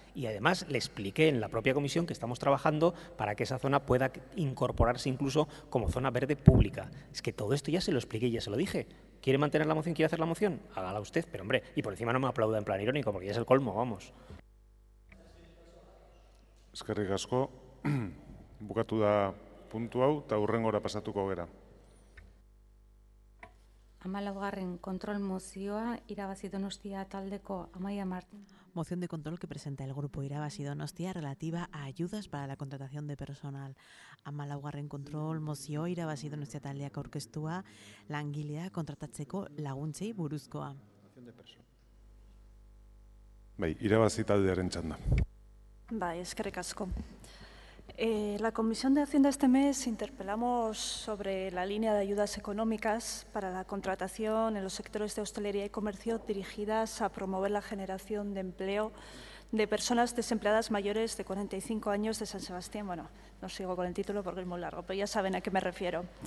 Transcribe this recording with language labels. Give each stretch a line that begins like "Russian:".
Spanish: Y además le expliqué en la propia comisión que estamos trabajando para que esa zona pueda incorporarse incluso como zona verde pública. Es que todo esto ya se lo expliqué y ya se lo dije. ¿Quiere mantener la moción? ¿Quiere hacer la moción? Hágala usted, pero hombre, y por encima no me aplauda en plan irónico porque ya es el colmo, vamos.
Basque: Eskerrik asko, bukatu da puntu hau, eta hurrengora pasatuko gera. 14. Kontrol mozioa, Irabazi Donostia taldeko Amaia Martín.
Spanish: Moción de control que presenta el grupo Irabazi Donostia relativa a ayudas para la contratación de personal.
Basque: 14. Kontrol mozioa Irabazi Donostia taldeak aurkeztua langilea kontratatzeko laguntzei buruzkoa. Bai, Irabazi taldearen txanda. Bai, eskerrik asko.
Spanish: La Comisión de Hacienda este mes interpelamos sobre la línea de ayudas económicas para la contratación en los sectores de hostelería y comercio dirigidas a promover la generación de empleo de personas desempleadas mayores de 45 años de San Sebastián. Bueno, no sigo con el título porque es muy largo, pero ya saben a qué me refiero.